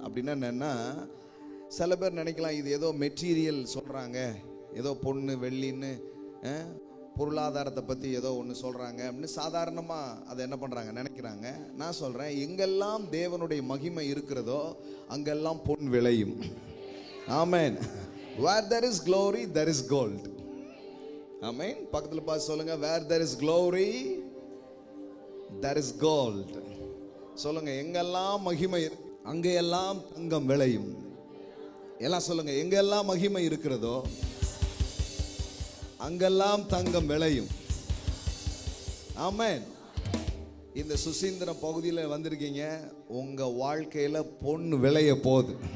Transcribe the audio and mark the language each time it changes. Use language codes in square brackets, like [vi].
[ta] அப்படின்னா என்னன்னா, சில பேர் நினைக்கலாம் இது ஏதோ மெட்டீரியல் சொல்றாங்க, ஏதோ பொண்ணு வெள்ளின்னு பொருளாதாரத்தை பத்தி ஏதோ ஒன்று சொல்றாங்க அப்படின்னு சாதாரணமா அதை என்ன பண்றாங்க நினைக்கிறாங்க. நான் சொல்றேன், எங்கெல்லாம் தேவனுடைய மகிமை இருக்கிறதோ அங்கெல்லாம் பொன் விளையும். ஆமென். [en] Where there is glory, there is gold. Amen. [ta] பக்கத்துல பார்த்து சொல்லுங்க, [en] where there is glory, there is gold. [ta] சொல்லுங்க, எங்கெல்லாம் மகிமை அங்கெல்லாம் தங்கம் விளையும். எல்லாம் சொல்லுங்க, எங்கெல்லாம் மகிமை இருக்கிறதோ அங்கெல்லாம் தங்கம் விளையும். ஆமென். இந்த சுசீந்திரம் பகுதியில் வந்திருக்கீங்க, உங்க வாழ்க்கையில பொன் விளைய போகுது.